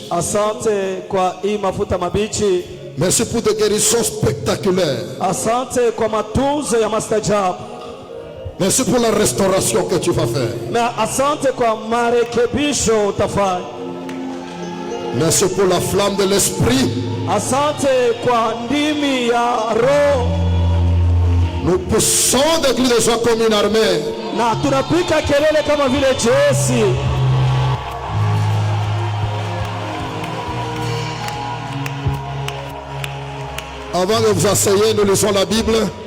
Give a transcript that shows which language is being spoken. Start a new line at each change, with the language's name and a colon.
Swahili: Asante kwa hii mafuta mabichi.
French: Merci pour des guérisons spectaculaires.
Swahili: Asante kwa matunzo ya mastajabu.
French: Merci pour la restauration que tu vas faire.
Swahili: Na asante kwa marekebisho utafanya.
French: Merci pour la flamme de l'esprit.
Swahili: Asante kwa ndimi ya roho.
French: Nous poussons des cris de joie comme une armée.
Swahili: Na tunapika kelele kama vile jeshi.
French: Avant de vous asseoir, nous lisons la Bible.